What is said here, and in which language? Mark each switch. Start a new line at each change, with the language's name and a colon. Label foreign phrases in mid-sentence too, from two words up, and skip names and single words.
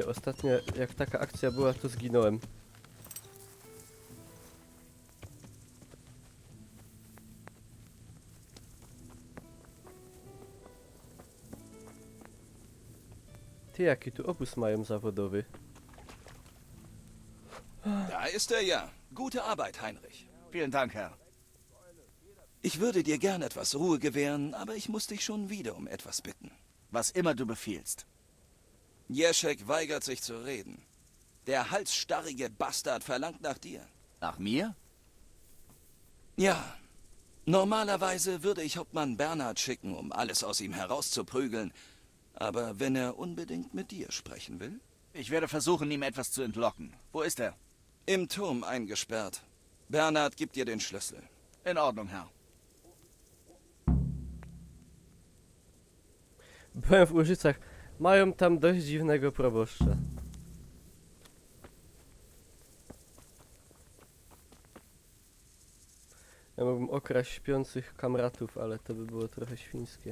Polish: Ostatnio jak taka akcja była, to zginąłem. Ty, jaki tu obóz mają zawodowy?
German: Da ist er ja. Gute Arbeit, Heinrich. Vielen Dank, Herr. Ich würde dir gern etwas Ruhe gewähren, aber ich muss dich schon wieder um etwas bitten. Was immer du befiehlst. Jeschek weigert sich zu reden. Der halsstarrige Bastard verlangt nach dir. Nach mir? Ja. Normalerweise würde ich Hauptmann Bernhard schicken, um alles aus ihm herauszuprügeln. Aber wenn er unbedingt mit dir sprechen will? Ich werde versuchen, ihm etwas zu entlocken. Wo ist er? Im Turm eingesperrt. Bernhard gibt dir den Schlüssel. In Ordnung, Herr.
Polish: Byłem w Łużycach. Mają tam dość dziwnego proboszcza. Ja mógłbym okraść śpiących kamratów, ale to by było trochę świńskie.